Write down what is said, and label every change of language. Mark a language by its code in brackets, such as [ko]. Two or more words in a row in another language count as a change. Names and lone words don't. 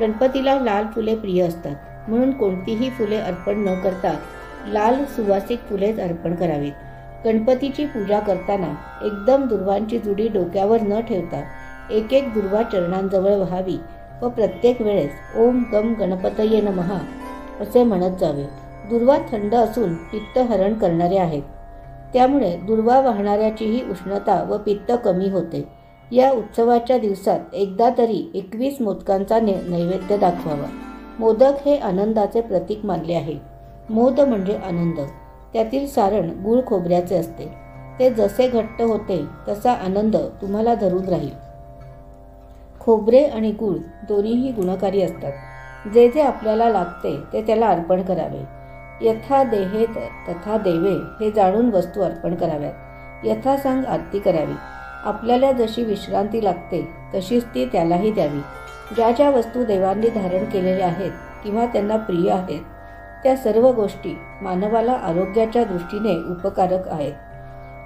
[mr] गणपतीला लाल फुले प्रिय असतात, म्हणून कोणतीही फुले अर्पण न करता लाल सुवासिक फुलेच अर्पण करावीत। गणपतीची पूजा करताना एकदम दुर्वांची जुडी डोक्यावर न ठेवता एक एक दुर्वा चरणांजवळ व्हावी व प्रत्येक वेळेस [sa] ओम गम गणपतये नमः [mr] असे म्हणत जावे। दुर्वा थंड असून पित्त हरण करणारे आहेत, त्यामुळे दुर्वा वाहणाऱ्याचीही उष्णता व पित्त कमी होते। या उत्सवाच्या दिवसात एकदा तरी 21 मोदकांचा नैवेद्य दाखवावा। मोदक हे आनंदाचे प्रतीक मानले आहे। मोद म्हणजे आनंद। त्यातील सारण गूळ खोबऱ्याचे असते। ते जसे घट्ट होते तसा आनंद तुम्हाला धरून राहील। खोबरे आणि गूळ दोन्हीही गुणकारी असतात। जे जे आपल्याला लागते ते त्याला अर्पण करावे। [sa] यथा देहे तथा देवे [mr] हे जाणून वस्तू अर्पण कराव्यात। यथासांग आरती करावी। आपल्याला जशी विश्रांती लागते तशीच ती त्यालाही द्यावी। ज्या ज्या वस्तू देवांनी धारण केलेल्या आहेत किंवा त्यांना प्रिय आहेत त्या सर्व गोष्टी मानवाला आरोग्याच्या दृष्टीने उपकारक आहेत।